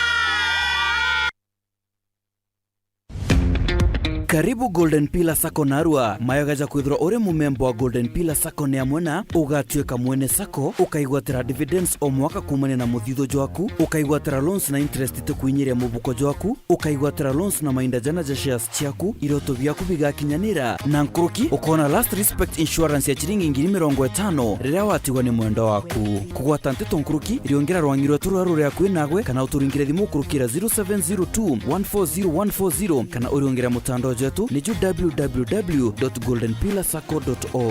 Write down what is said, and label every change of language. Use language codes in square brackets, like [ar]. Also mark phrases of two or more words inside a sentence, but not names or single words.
[mer] Karibu Golden Pillar Sacco narua mayogaja kwithro uri mumembo wa Golden Pillar Sacco ne amwena ugatweka mwene Sacco ukaigwatira dividends o mwaka kumane na muthitho jwaku ukaigwatira loans na interest tukwinyiria mubuko jwaku ukaigwatira loans na mainda jana ja shares ciaku iroto byaku bigakinyanira na nkuruki ukona [en] last respect insurance [mer] ya chiringi 50 riria watigwa ni mwendo waku kugwata nteto nkuruki riongera rwangirwa turarure yakwe nagwe kana uturingire thimu kurukira 0702 140140 kana uriongera mutando jetu ni www.goldenpillarsacco.org.